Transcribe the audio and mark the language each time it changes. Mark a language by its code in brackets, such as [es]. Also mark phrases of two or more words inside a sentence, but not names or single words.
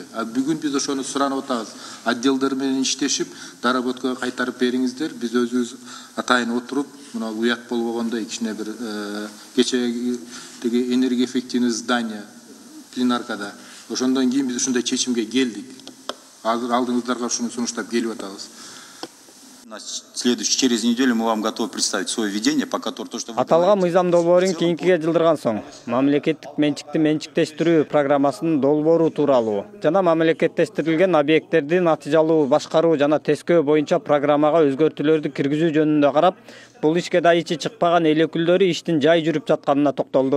[ky] А бүгүн биз ошону суранып атабыз. Отделдер менен иштешип, доработка кайтарып бериңиздер. Биз өзүбүз атайын отуруп, мына уят болбогондой кичине бир кечээги тиги [ru] энергоэффективный здание [ky] пленаркада. Ошондон кийин биз ушундай чечимге келдик. Азыр алдыңыздарга ушуну сунуштап келип атабыз. [ru] Через неделю мы вам готовы представить свое видение, по которому то, что вы [ky] Аталган мыйзам долбоорун кийинкиге жылдырган соң мамлекеттик менчикти менчиктештирүү программасынын долбоору тууралуу жана мамлекеттештирилген объекттерди натыйжалуу башкаруу жана тескөө боюнча программага өзгөртүүлөрдү киргизүү жөнүндө карап, бул ишке да ичи чыкпаган элекүүлөрү иштин жай жүрүп жатканына токтолду.